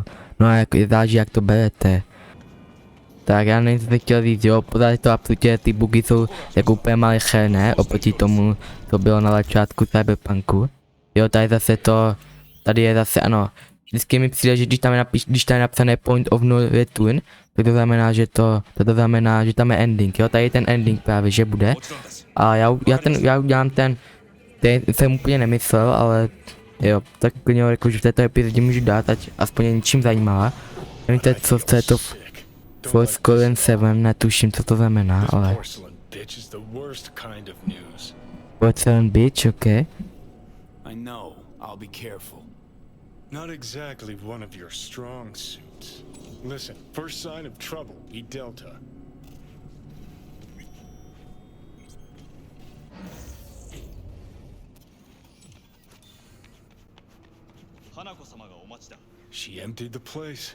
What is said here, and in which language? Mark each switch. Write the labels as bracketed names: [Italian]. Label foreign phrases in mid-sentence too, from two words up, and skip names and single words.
[Czech] No a jako záleží, jak to berete. Tak já nevím, co jsem chtěl říct, jo, pořád to absolutně, ty bugy jsou jako úplně malicherné, oproti tomu, co bylo na začátku Cyberpunku. Jo, tady zase to, tady je zase, ano, vždycky mi přijde, že když tam je napsané [English] point of no return, [Czech] tak to znamená, že že tam je ending, jo, tady je ten ending právě, že bude. A já udělám ten jsem úplně nemyslel, ale jo, tak klidně jako, že v této epizodě můžu dát, ať aspoň je něčím zajímavá. Nevíte, co je to Porcelain 7, netuším, co to znamená, ale... [English] Porcelain bitch, okay. I know. I'll be careful. Not exactly one of your strong suits. Listen, first sign of trouble, be Delta. She emptied the place?